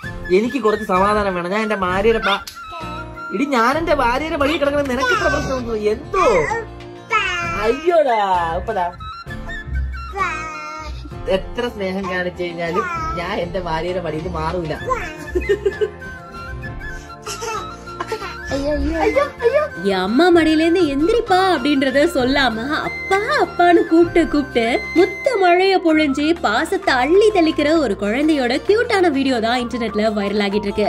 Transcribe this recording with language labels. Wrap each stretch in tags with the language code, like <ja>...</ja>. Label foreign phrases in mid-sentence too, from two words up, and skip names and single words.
<ml>എനിക്ക് കുറച്ച് സമാധാനം വേണം. ഞാൻ എന്റെ ഭാര്യയുടെ ഇടി ഞാൻ എന്റെ ഭാര്യയുടെ വഴി കിടക്കണം. നിനക്ക് ഇത്ര പ്രശ്നമൊന്നും എന്തോ? അയ്യോടാ ഇപ്പടാ എത്ര സ്നേഹം കാണിച്ചു കഴിഞ്ഞാലും ഞാൻ എന്റെ ഭാര്യയുടെ വഴിയിൽ മാറൂല.</ml> <ta>அம்மா மடியில இருந்து எந்திரிப்பா அப்படின்றத சொல்லாம அப்பா அப்பான்னு கூப்பிட்டு முத்த மழைய பொழிஞ்சு பாசத்தை அள்ளி தெளிக்கிற ஒரு குழந்தையோட கியூட்டான வீடியோ தான் இன்டர்நெட்ல வைரல் ஆகிட்டு இருக்கு.</ta>